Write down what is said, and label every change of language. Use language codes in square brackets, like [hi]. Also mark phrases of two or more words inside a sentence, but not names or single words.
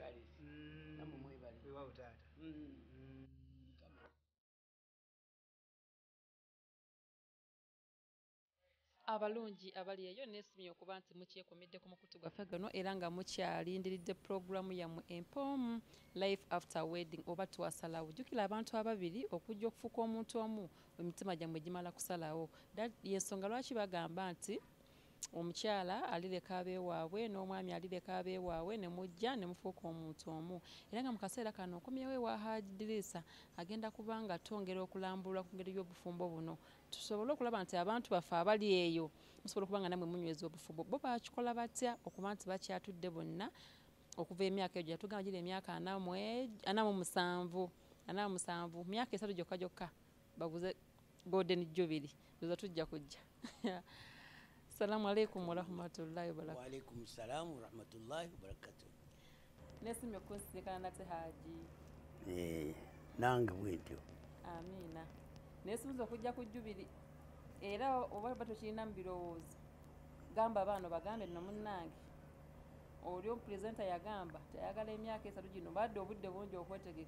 [lg] Kale. Namu mwe bali. Wewe utata. abalungi abali eyo nesimye okuba nti mukyekomedde ku mukutu gwaffe gano era nga mukyalindiridde puroguramu yammwe empoomu [en] life after wedding [lg] oba twasalawo jjukira abantu ababiri okujja okufuuka omuntu omu emitima gyammwe gimala kusalawo yensonga lwaki bagamba nti omukyala alireka abeewaabwe n'omwami alireka abeewaabwe ne mujja ne mufuuka omuntu omu era nga mu kaseera kano okomyewo ewa Hajji Dirisa agenda kuba nga twongera okulambulwa ku ngeri y'obufumbo buno tusobole okulaba nti abantu baffe abali eyo musobola okuba nga namwe munyweza obufumbo bo bakikola batya okuba nti bakyatudde bonna okuva emyaka egyo yatugamba gira emyaka 47 myaka 3 gyokka baguze [en] golden jubilee [lg] ndoza tujja kujja [ar] السلام عليكم ورحمة الله وبركاته. وعليكم السلام ورحمة الله وبركاته. [lg] Nesimye kunsikana nate Haji. Nange bwentyo. Amina. Nesimye okujja ku jubili. Era oba batokirina mu birowoozo. Gamba abaana bagambe no munnange. Olyo presenter yagamba tayagala emyaka 3 gino badde obudde bungi okwetegeka.